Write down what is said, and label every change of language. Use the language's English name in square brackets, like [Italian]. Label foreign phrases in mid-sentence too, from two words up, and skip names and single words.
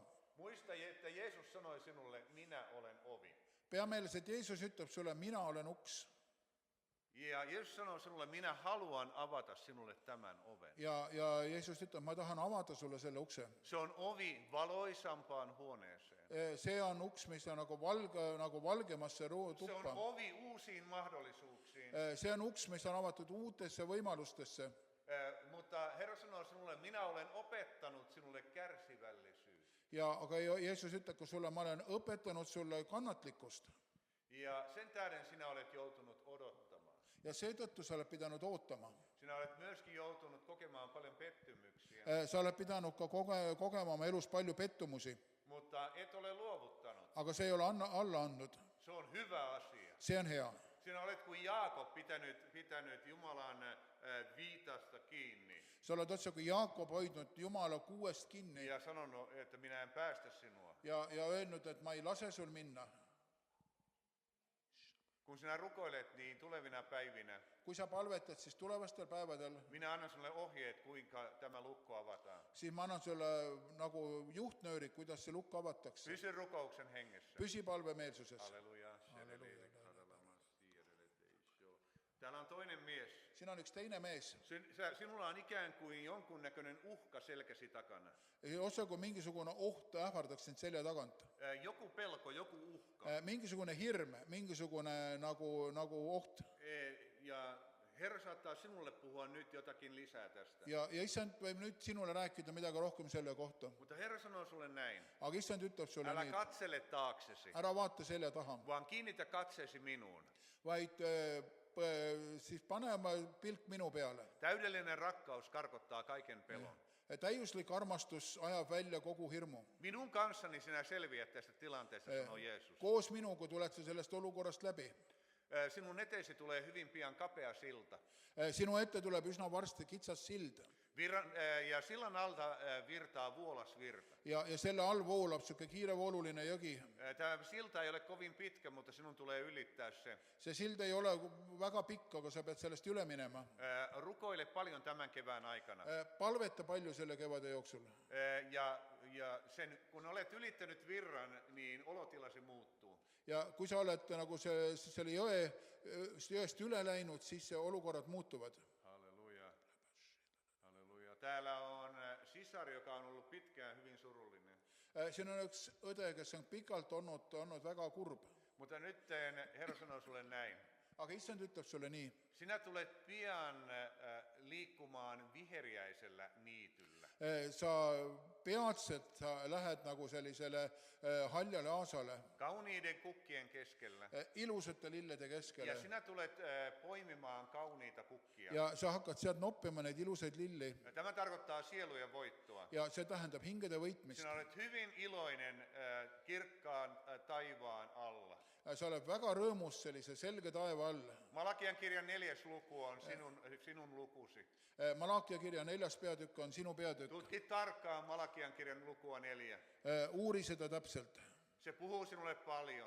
[Finnish] Muista, että Jeesus sanoi sinulle, minä olen ovi. [Estonian] Pea meeles, et Jeesus ütleb sulle, mina olen uks. [Finnish] Ja Jeesus sanoi sinulle, minä haluan avata sinulle tämän oven. [Estonian] Ja Jeesus ütleb, ma tahan avada sulle selle ukse. [Finnish] Se on ovi valoisampaan huoneeseen. [Estonian] See on uks, mis on nagu valgemasse [Finnish] Se on [Estonian] tuppa. [Finnish] ovi uusiin mahdollisuuksiin. [Estonian] See on uks, mis on avatud uutesse võimalustesse. [Finnish] Mutta Herra sanoo sinulle, minä olen opettanut sinulle kärsivällisyyttä. [Estonian] Aga Jeesus ütleb ka sulle, ma olen õpetanud sulle kannatlikkust. [Finnish] Ja sen tähden sinä olet joutunut odottamaan. [Estonian] Ja seetõttu sa oled pidanud ootama. [Finnish] Sinä olet myöskin joutunut kokemaan paljon pettymyksiä. [Estonian] Sa oled pidanud ka kogema oma elus palju pettumusi. [Finnish] Mutta et ole luovuttanut. [Estonian] Aga see ei ole alla andnud. [Finnish] Se on hyvä asia. [Estonian] See on hea. [Finnish] Sinä olet kuin Jaakob pitänyt Jumalan viitasta kiinni. [Estonian] Sa oled otse kui Jaakob hoidnud Jumala kuuest kinni [Finnish] Ja sanonut, että minä en päästä sinua. [Estonian] ja öelnud, et ma ei lase sul minna. [Finnish] Kun sinä rukoilet, niin tulevina päivinä [Estonian] Kui sa palvetad, siis tulevastel päevadel, [Finnish] minä annan sinulle ohjeet, kuinka tämä lukko avataan. [Estonian] siis ma annan sulle nagu juhtnöörid, kuidas see lukk avatakse. [Finnish] Pysy rukouksen hengessä. [Estonian] Püsi palvemeelsuses. [Finnish] Halleluja. Täällä on toinen mies. [Estonian] Siin on üks teine mees. [Finnish] Sinulla on ikään kuin jonkunnäköinen uhka selkäsi takana. [Estonian] Otse kui mingisugune oht ähvardaks sind selja tagant. [Finnish] Joku pelko, joku uhka. [Estonian] Mingisugune hirm, mingisugune nagu oht. [Finnish] Ja Herra saattaa sinulle puhua nyt jotakin lisää tästä. [Estonian] Ja issand võib nüüd sinule rääkida midagi rohkem selle kohta. [Finnish] Mutta Herra sanoo sulle näin. [Estonian] Aga issand ütleb sulle [Finnish] Älä [Estonian] nii, [Finnish] katsele taaksesi, [Estonian] ära vaata selja taha, [Finnish] vaan kiinnitä katseesi minuun. [Estonian] vaid siis pane oma pilk minu peale. [Finnish] Täydellinen rakkaus karkottaa kaiken pelon. [Estonian] Täiuslik armastus ajab välja kogu hirmu. [Finnish] Minun kanssani sinä selviät tästä tilanteesta, sanoo Jeesus. [Estonian] Koos minuga tuled sa sellest olukorrast läbi. [Finnish] Sinun eteesi tulee hyvin pian kapea silta. [Estonian] Sinu ette tuleb üsna varsti kitsas sild. [Finnish] Ja sillan alta virtaa vuolas virta. [Estonian] Ja selle all voolab siuke kiirevooluline jõgi. [Finnish] Tämä silta ei ole kovin pitkä, mutta sinun tulee ylittää se. [Estonian] See sild ei ole väga pikk, aga sa pead sellest üle minema. [Finnish] Rukoile paljon tämän kevään aikana. [Estonian] Palveta palju selle kevade jooksul. [Finnish] Ja kun olet ylittänyt virran, niin olotilasi muuttuu. [Estonian] Ja kui sa oled nagu selle jõest üle läinud, siis olukorrad muutuvad. [Finnish] Halleluja. Halleluja. Täällä on sisar, joka on ollut pitkään hyvin surullinen. [Estonian] Siin on üks õde, kes on pikalt olnud väga kurb. [Finnish] Mutta nyt Herra sanoo sulle näin. [Estonian] Aga issand ütleb sulle nii. [Finnish] Sinä tulet pian liikkumaan viheriäisellä niityllä. [Estonian] sa peatselt sa lähed nagu sellisele haljale aasale, [Finnish] kauniiden kukkien keskellä. [Estonian] ilusate lillede [Finnish] Ja [Estonian] keskele [Finnish] sinä tulet poimimaan kauniita kukkia. [Estonian] ja sa hakkad sealt noppima neid ilusaid lilli [Finnish] Ja tämä tarkoittaa sielujen voittoa. [Estonian] ja see tähendab hingede võitmist. [Finnish] Sinä olet hyvin iloinen kirkkaan taivaan alla. [Estonian] Sa oled väga rõõmus sellise selge taeva all. [Finnish] Malakian kirjan 4. luku on sinun lukusi. [Estonian] Malakia kirja 4. peatükk on sinu peatükk. [Finnish] Tutki tarkkaan Malakian kirjan lukua 4. [Estonian] Uuri seda täpselt. [Finnish] Se puhuu sinulle paljon.